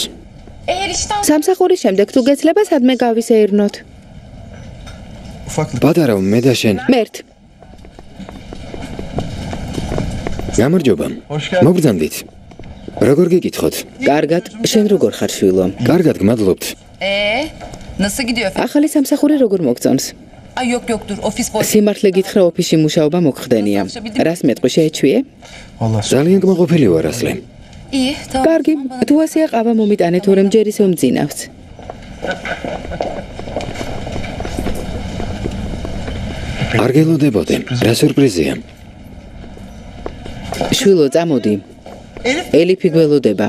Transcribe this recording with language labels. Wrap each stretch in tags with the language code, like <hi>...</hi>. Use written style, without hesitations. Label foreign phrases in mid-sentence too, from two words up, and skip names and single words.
<ka>სამსახურის შემდეგ თუ გეცლება სადმე გავისეირნოთ. პატარა მე და შენ. მერტ. გამარჯობა. მოგბრძანდით. როგორ გიკითხოთ? კარგად, შენ როგორ ხარ შვილო? კარგად, გმადლობთ.</ka> <tr>Nasıl gidiyor?</tr> <ka>ახალი სამსახური როგორ მოგწონს?</ka> <tr>Yok yok dur ofis boş.</tr> <ka>სიმართლე გითხრა, ოფისში მუშაობა მოგხდენია. რას მეტყვი შეეჩვიე? ძალიან კმაყოფილი ვარ ასლე.</ka> <tr>İyi tamam.</tr> <ka>კარგი, თუ ასეა ყავა მომიტანე, თორემ ჯერ ისევ მძინავს. არ გელოდებოდი. რა სიურპრიზია? შვილო, წამოდი. ელიფი გველოდება.</ka>